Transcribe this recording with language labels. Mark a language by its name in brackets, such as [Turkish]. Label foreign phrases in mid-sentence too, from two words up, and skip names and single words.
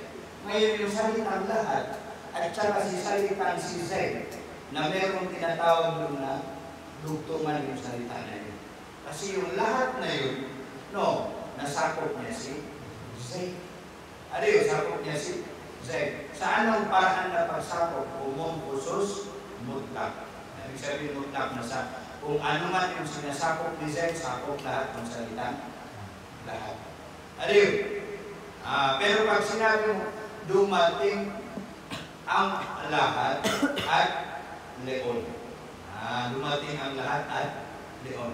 [Filipino] Ngayon, yung salitang lahat at saka si salitang si Zaid na merong tinatawag doon na dugtungan yung salita na yun. Kasi yung lahat na yun, no, nasakop niya si Zaid. Ano yun? Sakop niya si Zaid. Saan ang paraan na pagsakop? [Arabic] Umum, khusus, mutlak. [Filipino] Ibig sabihin mutlak na sa kung ano man yung sinasakop ni Zaid, sakop lahat ng salitang lahat. Ano yun? Pero pag sinabi mo, dumating ang lahat at leon. Dumating ang lahat at leon.